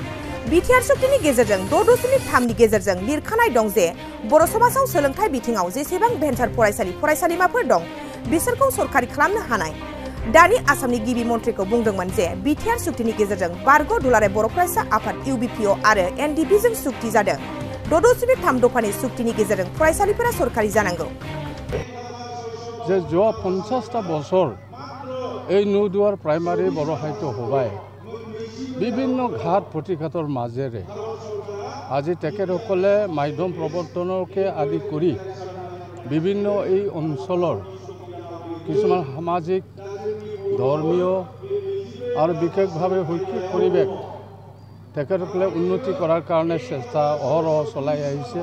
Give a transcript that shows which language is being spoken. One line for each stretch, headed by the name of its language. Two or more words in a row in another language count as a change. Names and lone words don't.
Bodo: बिटिआर सुक्तिनि गेजेरजों 6.3 नि गेजेरजों लिरखानाय दं जे बर' समाजाव सोलोंथाइ बिथिङाव जेसेबां भेन्सार फरायसालिमाफोर दं, बिसोरखौ सरकारि खालामनो हानाय। दानि आसामनि गिबि मन्थ्रिखौ बुंदोंमोन जे बिटिआर सुक्तिनि गेजेरजों बारग' दुलाराय बर' फरायसा आफाद इउबिपिअ आरो एनडिपिजों सुक्ति जादों। 6.3 दफानि सुक्तिनि गेजेरजों फरायसालिफोरा सरकारि जानांगौ।
Assamese: যে যোৱা 50টা বছৰ এই নদুৱাৰ প্ৰাইমাৰী বৰ সাহিত্য সভাই বিভিন্ন ঘাট প্ৰতিঘাতৰ মাজেৰে আজি তেখেতসকলে মাধ্যম প্ৰৱৰ্তনকে আদি কৰি বিভিন্ন এই অঞ্চলৰ কিছুমান সামাজিক, ধৰ্মীয় আৰু বিশেষভাৱে শৈক্ষিক পৰিৱেশ তেখেতসকলে উন্নতি কৰাৰ কাৰণে চেষ্টা অহৰহ চলাই আহিছে।